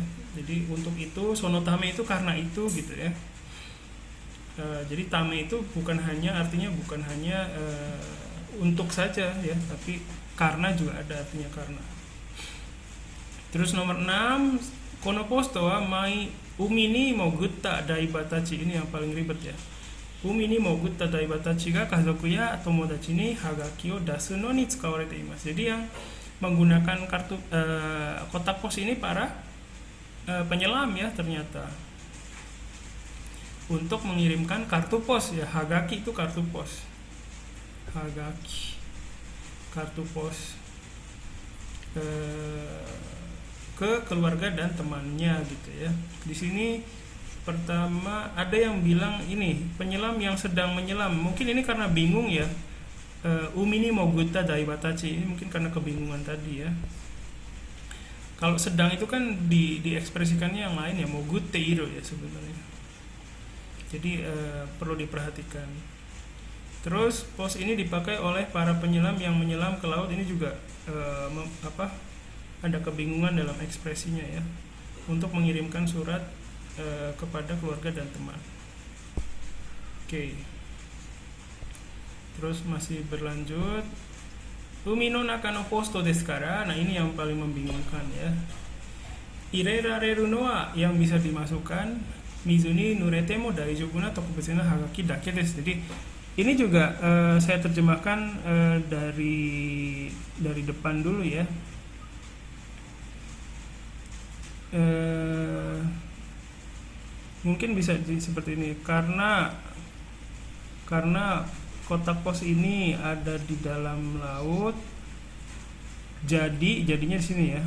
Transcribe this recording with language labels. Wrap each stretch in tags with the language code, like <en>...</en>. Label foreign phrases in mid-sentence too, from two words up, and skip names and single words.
<id>Jadi untuk itu sonotame itu karena itu gitu ya. Jadi tame itu artinya bukan hanya untuk saja ya, tapi karena juga ada artinya karena. Terus nomor 6,</id> <ja>この ポスト は まい 海 に 潜った ダイバーたち,</ja> <id>ini yang paling ribet ya.</id> <ja>海 に 潜った ダイバーたち が 家族 や 友達 に はがき を 出す の に 使われて います.</ja> <id>Jadi yang menggunakan kartu kotak pos ini para penyelam ya ternyata, untuk mengirimkan kartu pos ya. Hagaki itu kartu pos. Hagaki kartu pos ke keluarga dan temannya gitu ya. Di sini pertama ada yang bilang ini penyelam yang sedang menyelam. Mungkin ini karena bingung ya.</id> <ja>海 に 潜った ダイバーたち,</ja> <id>ini mungkin karena kebingungan tadi ya. Kalau sedang itu kan diekspresikannya yang lain ya, mogutteiru ya sebenarnya. Jadi perlu diperhatikan. Terus pos ini dipakai oleh para penyelam yang menyelam ke laut. Ini juga ada kebingungan dalam ekspresinya ya, untuk mengirimkan surat kepada keluarga dan teman. Oke. Terus masih berlanjut.</id> <ja>海 の 中 の ポスト です から.</ja> <id>Nah, ini yang paling membingungkan ya.</id> <ja>入れられる の は</ja> <id>yang bisa dimasukkan</id> <ja>水 に 濡れて も 大丈夫 な 特別 な はがき だけ です.</ja> <id>Jadi ini juga saya terjemahkan dari depan dulu ya. Mungkin bisa seperti ini karena kotak pos ini ada di dalam laut, jadinya di sini ya.</id>